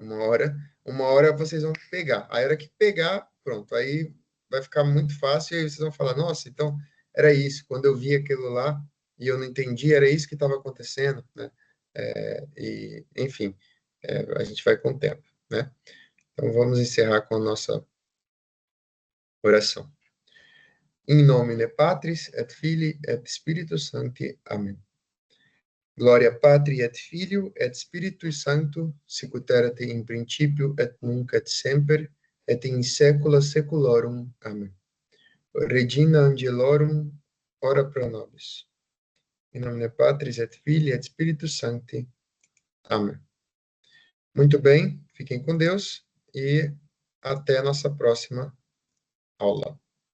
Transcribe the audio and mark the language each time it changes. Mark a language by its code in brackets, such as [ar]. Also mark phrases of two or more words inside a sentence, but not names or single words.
[pt] Uma hora vocês vão pegar. A hora que pegar, pronto, aí vai ficar muito fácil e aí vocês vão falar, nossa, então era isso. Quando eu vi aquilo lá e eu não entendi, era isso que estava acontecendo, né? Enfim, a gente vai com o tempo, né? Então vamos encerrar com a nossa oração. [la] In nomine Patris et Filii et Spiritus Sancti. [pt] Amém. [la] Gloria Patri et Filio et Spiritui Sancto, sicut erat in principio et nunc et semper, et in saecula saeculorum. [pt] Amém. [la] Regina Angelorum, ora pro nobis. In nomine Patris et Filii et Spiritus Sancti. [pt] Amém. Muito bem, fiquem com Deus e até a nossa próxima aula.